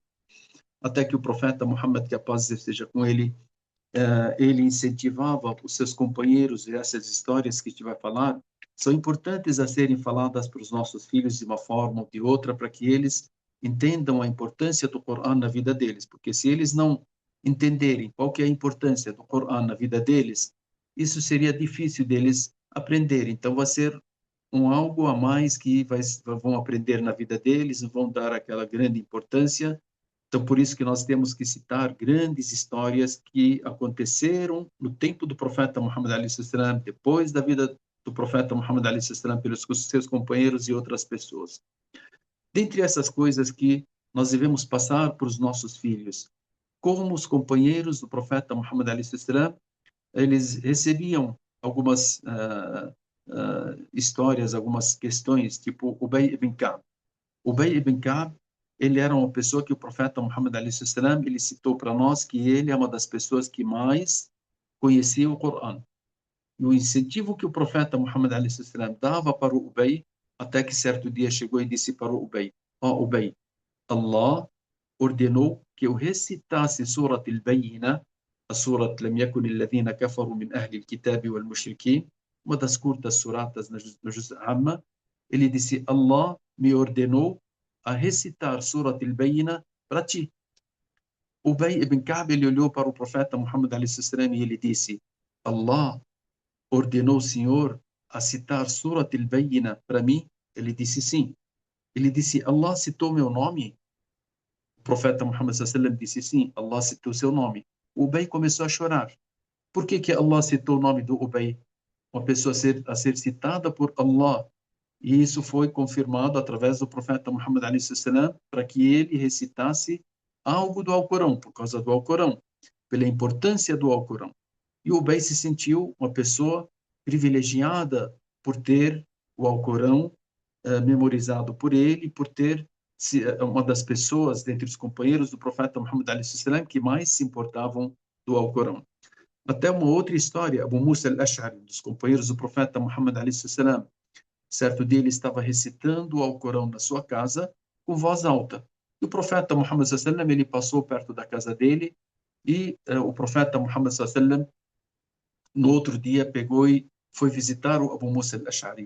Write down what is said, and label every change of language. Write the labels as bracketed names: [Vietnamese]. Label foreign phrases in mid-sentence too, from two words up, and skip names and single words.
[Portuguese] Até que o profeta Muhammad, que a paz esteja com ele incentivava os seus companheiros, e essas histórias que a gente vai falar são importantes a serem faladas para os nossos filhos de uma forma ou de outra, para que eles entendam a importância do Corão na vida deles, porque se eles não entenderem qual que é a importância do Corão na vida deles, isso seria difícil deles aprenderem. Então vai ser algo a mais que vão aprender na vida deles, vão dar aquela grande importância. Então, por isso que nós temos que citar grandes histórias que aconteceram no tempo do profeta Muhammad [Arabic] عليه السلام, [Portuguese] depois da vida do profeta Muhammad [Arabic] عليه السلام [Portuguese] pelos seus companheiros e outras pessoas. Dentre essas coisas que nós devemos passar para os nossos filhos, como os companheiros do profeta Muhammad [Arabic] عليه السلام, [Portuguese] eles recebiam algumas histórias, algumas questões, tipo Ubay ibn Ka'b. Ubay ibn Ka'b, ele era uma pessoa que o profeta Muhammad [Arabic] عليه السلام, [Portuguese] ele citou para nós que ele é uma das pessoas que mais conhecia o Corão. E o incentivo que o profeta Muhammad [Arabic] عليه السلام [Portuguese] dava para o Ubay, até que certo dia chegou e disse para o Ubay: ó Ubay, Allah ordenou que eu recitasse Surat al-Bayyina, a Surat [Arabic] لم يكن الذين كفروا من أهل الكتاب والمشركين, [Portuguese] uma das curtas suratas no Juz Amma. Ele disse: Allah me ordenou a recitar Surat al-Bayyina para ti. Ubay ibn Ka'b, ele olhou para o profeta Muhammad [Arabic] عليه السلام [Portuguese] e ele disse: Allah ordenou o Senhor a citar Surat al-Bayyina para mim? Ele disse sim. Ele disse: Allah citou meu nome? O profeta Muhammad sallam disse sim, Allah citou seu nome. O Ubay começou a chorar. Por que Allah citou o nome do Ubay? Uma pessoa a ser citada por Allah. E isso foi confirmado através do profeta Muhammad [Arabic] عليه السلام [Portuguese] para que ele recitasse algo do Alcorão, por causa do Alcorão, pela importância do Alcorão. E o Ubay se sentiu uma pessoa privilegiada por ter o Alcorão memorizado por ele, por ter uma das pessoas dentre os companheiros do profeta Muhammad [Arabic] عليه السلام [Portuguese] que mais se importavam do Alcorão. Até uma outra história, Abu Musa al-Ash'ari, dos companheiros do profeta Muhammad [Arabic] عليه السلام, [Portuguese] certo dia ele estava recitando o Alcorão na sua casa com voz alta. E o profeta Muhammad sallam, ele passou perto da casa dele e o profeta Muhammad sallam, no outro dia pegou e foi visitar o Abu Musa al-Ash'ari.